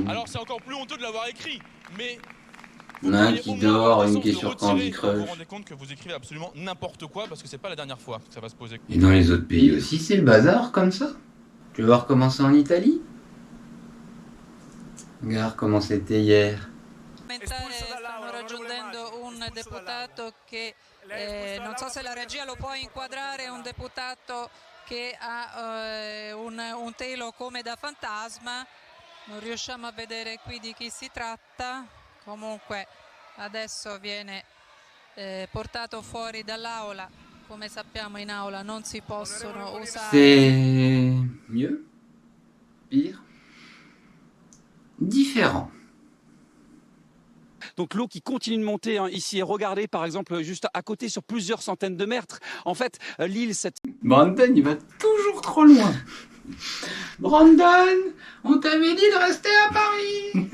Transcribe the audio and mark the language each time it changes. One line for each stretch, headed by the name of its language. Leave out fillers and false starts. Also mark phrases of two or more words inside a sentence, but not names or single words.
French: Alors c'est encore plus honteux de l'avoir écrit, mais... Il y en a un qui dort, une qui est sur Candy Crush. Vous vous rendez compte que vous écrivez absolument n'importe quoi parce que c'est pas la dernière fois que ça va se poser. Et dans les autres pays aussi, c'est le bazar comme ça. Tu veux voir comment c'est en Italie? Regarde comment c'était hier.
Italian: Stanno raggiungendo un deputato che non so se la regia lo può inquadrare, un deputato che ha un telo come da fantasma, non riusciamo a vedere qui di chi si tratta, comunque adesso viene portato fuori dall'aula, come sappiamo in aula non si possono usare...
French: C'est mieux? Pire? Différent. Donc l'eau qui continue de monter ici, et regardez par exemple juste à côté sur plusieurs centaines de mètres. En fait, l'île... Brandon, il va toujours trop loin. Brandon, on t'avait dit de rester à Paris.